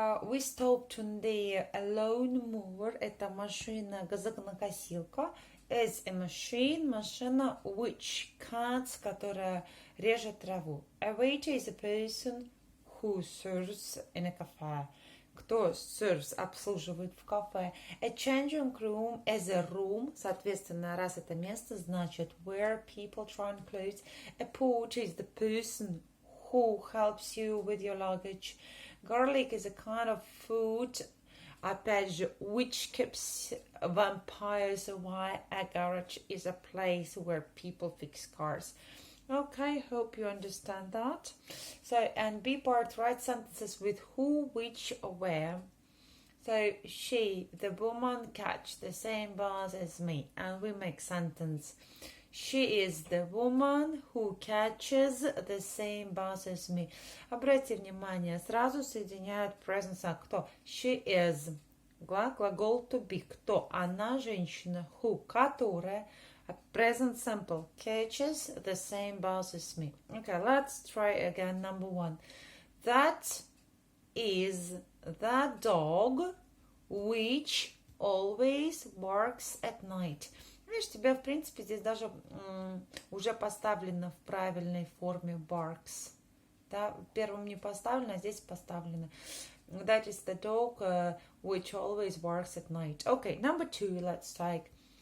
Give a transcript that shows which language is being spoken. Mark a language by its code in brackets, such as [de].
[en] We stopped on the lawnmower. [ru] Это машина, газонокосилка. [en] Is a machine, машина which cuts, [ru] которая режет траву. [en] A waiter is a person who serves in a cafe. [ru] Кто serves, обслуживает в кафе. [en] A changing room is a room. [ru] Соответственно, раз это место, значит [en] where people try on clothes. A porter is the person who helps you with your luggage. Garlic is a kind of food, [ru] опять же, [en] which keeps vampires away. A garage is a place where people fix cars. Okay, hope you understand that. So, and B part, write sentences with who, which, or where. So, she, the woman, catch the same bus as me. And we make sentence. She is the woman who catches the same bus as me. [ru] Обратите внимание, сразу соединяют present с кто. [en] She is. [ru] Глагол to be. Кто? Она женщина. Who? Которая. Present simple. [en] Catches the same bus as me. Okay, let's try again. Number one. That is the dog which always barks at night. [ru] Видишь, тебе, в принципе, здесь даже уже поставлено в правильной форме barks. Да, первым не поставлено, а здесь поставлено. [en] That is the dog which always barks at night. Okay, number two, let's take.